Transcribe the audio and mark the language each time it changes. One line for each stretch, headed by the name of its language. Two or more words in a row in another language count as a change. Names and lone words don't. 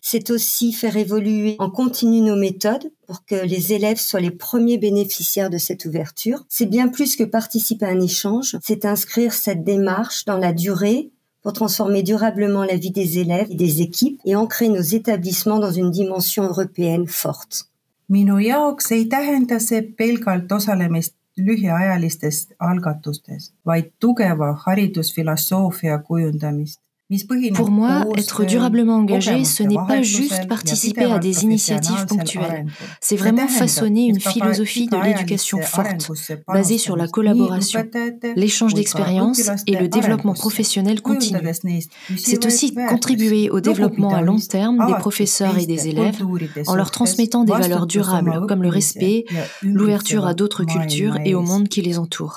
French: C'est aussi faire évoluer en continu nos méthodes pour que les élèves soient les premiers bénéficiaires de cette ouverture. C'est bien plus que participer à un échange, c'est inscrire cette démarche dans la durée pour transformer durablement la vie des élèves et des équipes et ancrer nos établissements dans une dimension européenne forte.
Estonian: Minu jaoks ei tähenda see pelgalt osalemist lühiajalistest algatustes, vaid tugeva haridusfilosoofia kujundamist.
French: Pour moi, être durablement engagé, ce n'est pas juste participer à des initiatives ponctuelles. C'est vraiment façonner une philosophie de l'éducation forte, basée sur la collaboration, l'échange d'expériences et le développement professionnel continu. C'est aussi contribuer au développement à long terme des professeurs et des élèves en leur transmettant des valeurs durables comme le respect, l'ouverture à d'autres cultures et au monde qui les entoure.